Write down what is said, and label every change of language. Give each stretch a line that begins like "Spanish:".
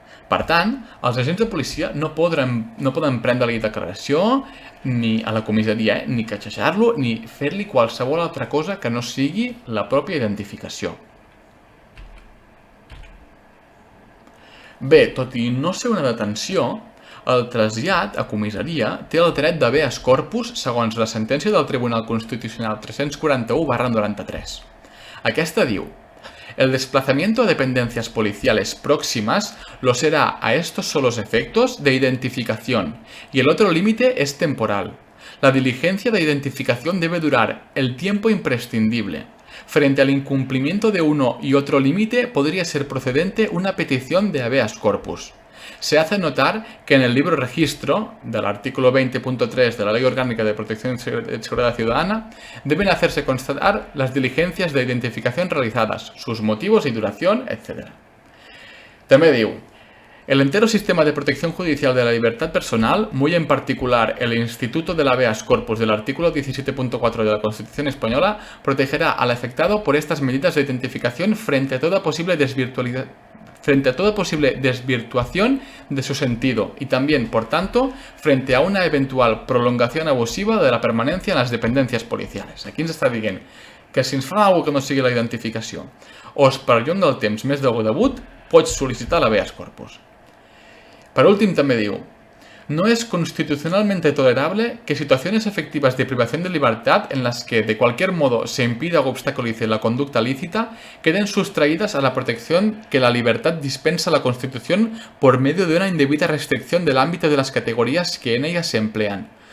Catalan: Per tant, els agents de policia no poden prendre-li declaració ni a la comissaria, ni queixejar-lo, ni fer-li qualsevol altra cosa que no sigui la pròpia identificació. Bé, tot i no ser una detenció, el trasllat a comissaria té el dret d'habeas corpus segons la sentència del Tribunal Constitucional 341/93. Aquesta diu:
Spanish: el desplazamiento a dependencias policiales próximas lo será a estos solos efectos de identificación y el otro límite es temporal. La diligencia de identificación debe durar el tiempo imprescindible. Frente al incumplimiento de uno y otro límite podría ser procedente una petición de habeas corpus. Se hace notar que en el libro registro del artículo 20.3 de la Ley Orgánica de Protección y Seguridad Ciudadana deben hacerse constatar las diligencias de identificación realizadas, sus motivos y duración, etc.
Catalan: També diu:
Spanish: el entero sistema de protección judicial de la libertad personal, muy en particular el Instituto del Habeas Corpus del artículo 17.4 de la Constitución Española, protegerá al afectado por estas medidas de identificación frente a toda posible desvirtuación de su sentido y también, por tanto, frente a una eventual prolongación abusiva de la permanencia en las dependencias policiales.
Catalan: Aquí ens està dient que si ens fan alguna cosa que no sigui la identificació o es perllonga el temps més del degut, pots sol·licitar l'habeas corpus. Per últim, també diu:
Spanish: no es constitucionalmente tolerable que situaciones efectivas de privación de libertad en las que de cualquier modo se impida o obstaculice la conducta lícita queden sustraídas a la protección que la libertad dispensa la Constitución por medio de una indebida restricción del ámbito de las categorías que en ellas se emplean,